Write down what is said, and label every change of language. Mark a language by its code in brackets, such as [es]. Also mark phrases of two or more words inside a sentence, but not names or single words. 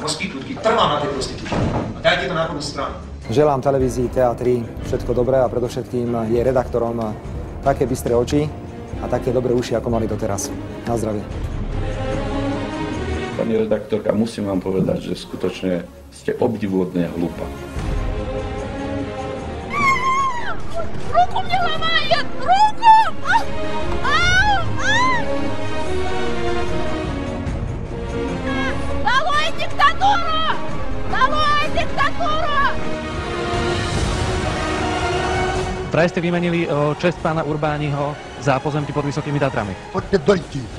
[sk] Trvám na tej prostitútke. A dajte to na prvú stranu. Želám televízii TA3 všetko dobré a predovšetkým jej redaktorom také bystré oči a také dobré uši, ako mali doteraz. Na zdravie. Pani redaktorka, musím vám povedať, že skutočne ste obdivuhodne hlúpa. [ru] Руку мне ломает! Руку! Долой диктатуру! Долой диктатуру! [sk] Vraj ste vymenili česť pána Urbániho za pozemky pod Vysokými Tatrami. Poďte dojti.